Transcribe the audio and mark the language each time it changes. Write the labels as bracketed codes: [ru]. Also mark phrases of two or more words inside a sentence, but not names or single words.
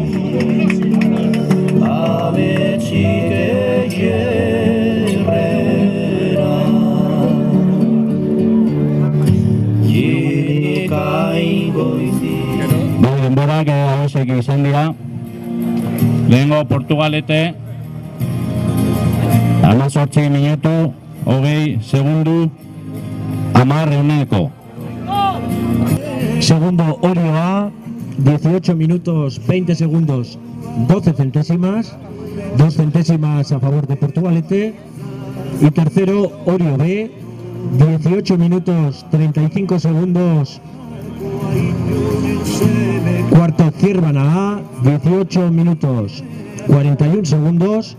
[eu] Denborak hauek izan dira. Lehengo Portugalete 18 minutu 20 segundu 10 [es] Segundo Orioa, 18 minutos 20 segundos 12 centésimas, 2 centésimas a favor de Portugalete. Y tercero Orio B, 18 minutos 35 segundos. Cuarto Ciervana A, 18 minutos 41 segundos.